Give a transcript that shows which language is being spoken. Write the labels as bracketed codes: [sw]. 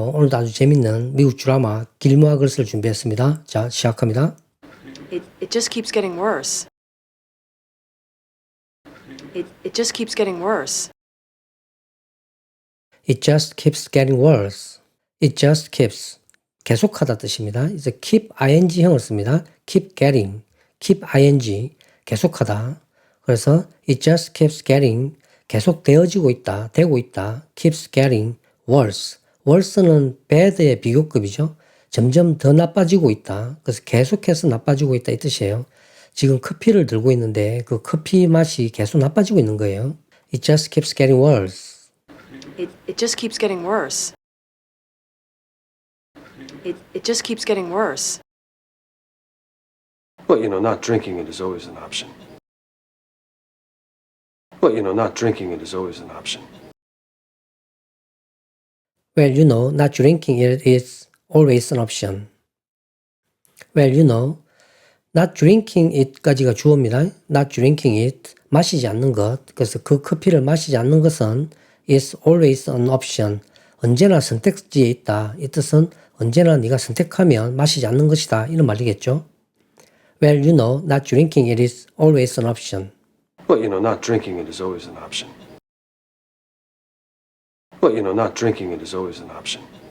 [ko] 오늘도 아주 재밌는 미국 드라마 길모어걸스를 준비했습니다. 자, 시작합니다. [en] It just keeps getting worse. It just keeps getting worse. It just keeps getting worse. It just keeps [ko] 계속하다 뜻입니다. 이제 [en] keep ing [ko] 형을 씁니다. [en] keep getting, keep ing [ko] 계속하다. 그래서 [en] it just keeps getting [ko] 계속 되어지고 있다, 되고 있다. [en] keeps getting worse. [ko] worse는 bad의 비교급이죠. 점점 더 나빠지고 있다. 그래서 계속해서 나빠지고 있다 이 뜻이에요. 지금 커피를 들고 있는데 그 커피 맛이 계속 나빠지고 있는 거예요. [en] It just keeps getting worse. It just keeps getting worse. It just keeps getting worse. Well, not drinking it is always an option. Well, not drinking it is always an option. Well, not drinking it is always an option. Well, not drinking it [ko] 까지가 주어입니다. [en] Not drinking it, [ko] 마시지 않는 것. 그래서 그 커피를 마시지 않는 것은 [en] is always an option. [ko] 언제나 선택지에 있다. 이 뜻은 언제나 네가 선택하면 마시지 않는 것이다. 이런 말이겠죠. [en] Well, not drinking it is always an option. Well, not drinking it is always an option. Well, not drinking it is always an option.